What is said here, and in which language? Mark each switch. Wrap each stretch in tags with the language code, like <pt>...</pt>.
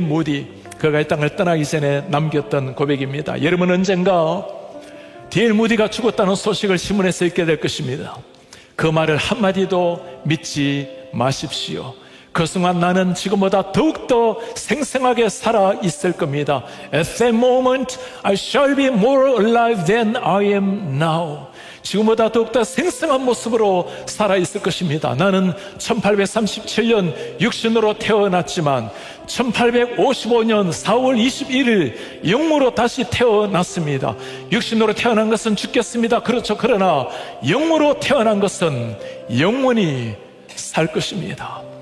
<ko>무디, 그가 이 땅을 떠나기 전에 남겼던 고백입니다. 여러분, 언젠가 D.L. 무디가 죽었다는 소식을 신문에서 읽게 될 것입니다. 그 말을 한마디도 믿지 마십시오. 그 순간 나는 지금보다 더욱더 생생하게 살아있을 겁니다.</ko> <en>At that moment I shall be more alive than I am now.</en> <ko>지금보다 더욱더 생생한 모습으로 살아있을 것입니다. 나는 1837년 육신으로 태어났지만 1855년 4월 21일 영으로 다시 태어났습니다. 육신으로 태어난 것은 죽겠습니다. 그렇죠. 그러나 영으로 태어난 것은 영원히 살 것입니다.</ko>